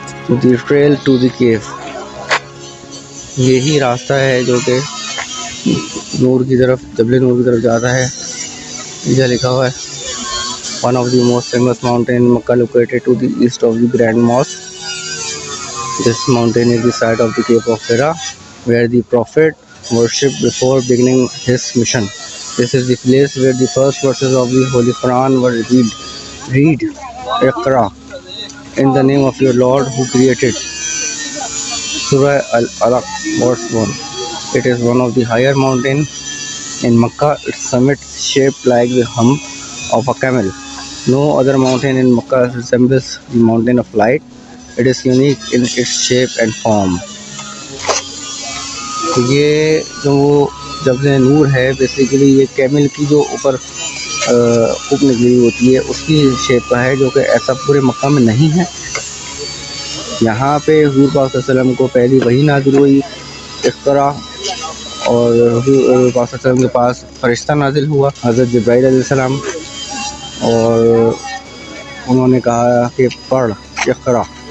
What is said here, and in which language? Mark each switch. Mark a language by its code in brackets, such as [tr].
[en] the trail to the cave, [hi] यही रास्ता है जो कि नूर की तरफ, जबल नूर की तरफ जाता है। यह लिखा हुआ है, [en] One of the most famous mountain in Mecca located to the east of the grand mosque. This mountain is the site of the cave of Hira where the prophet worshipped before beginning his mission. This is the place where the first verses of the Holy Quran were revealed. Read, Iqra, in the name of your Lord who created. Surah Al-Alaq, verse 1. It is one of the higher mountains in Makkah. Its summit shaped like the hump of a camel. No other mountain in Makkah resembles the mountain of light. It is unique in its shape and form. [hi] ये जो जबल नूर है basically ये camel की जो ऊपर hook निकली होती है उसकी शेप का है, जो कि ऐसा पूरे मक्का में नहीं है। यहाँ पे हुजूर पाक सल्लल्लाहु अलैहि वसल्लम को पहली वही नाज़िल हुई इक़रा, और हुजूर पाक सल्लल्लाहु अलैहि वसल्लम के पास फरिश्ता नाज़िल हुआ हज़रत जिब्राइल अलैहिस्सलाम, और उन्होंने कहा कि पढ़ इक़रा।